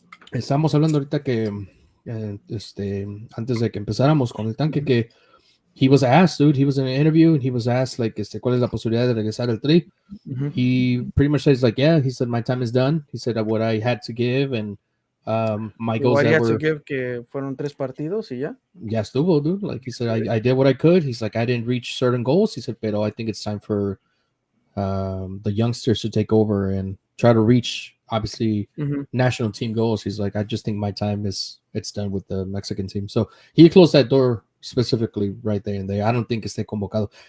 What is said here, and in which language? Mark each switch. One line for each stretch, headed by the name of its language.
Spanish: Estamos hablando ahorita que antes de que empezáramos con el tanque, que
English: he was asked, dude. He was in an interview and he was asked, like,
Spanish: ¿cuál es la posibilidad de regresar al tri?
English: Mhm. He pretty much says, like, yeah. He said, my time is done. He said what I had to give, and my goals What he that had to were
Spanish: give que fueron 3 partidos y ya. ya estuvo, dude.
English: Like he said, I did what I could. He's like, I didn't reach certain goals. He said, pero I think it's time for the youngsters to take over and try to reach, obviously, Mhm. national team goals. He's like, I just think my time it's done with the Mexican team. So he closed that door specifically right there and there. I don't think
Spanish: esté convocado.